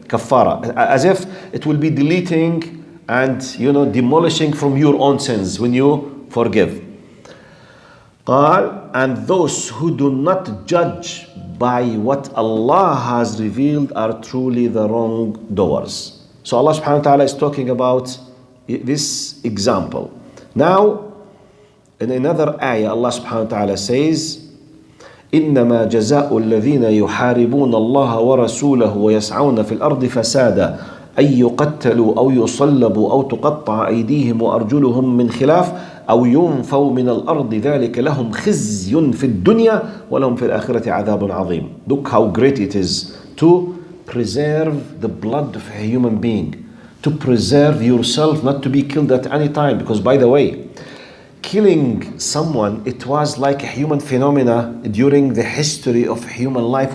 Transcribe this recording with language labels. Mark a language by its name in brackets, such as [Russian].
[English] Kafara, as if it will be deleting and, you know, demolishing from your own sins when you forgive. قال, and those who do not judge by what Allah has revealed are truly the wrongdoers. So Allah subhanahu wa ta'ala is talking about this example. Now, in another ayah, Allah subhanahu wa ta'ala says, [Arabic] إنما جزاء الذين يحاربون الله ورسوله ويسعون في الأرض فسادا أن يقتلوا أو يصلبوا أو تقطع أيديهم وأرجلهم من خلاف أو ينفوا من الأرض ذلك لهم خزي في الدنيا ولهم في الآخرة عذاب عظيم. [English] Look how great it is to preserve the blood of a human being, to preserve yourself not to be killed at any time. Because by the way, killing someone, it was like a human phenomena during the history of human life.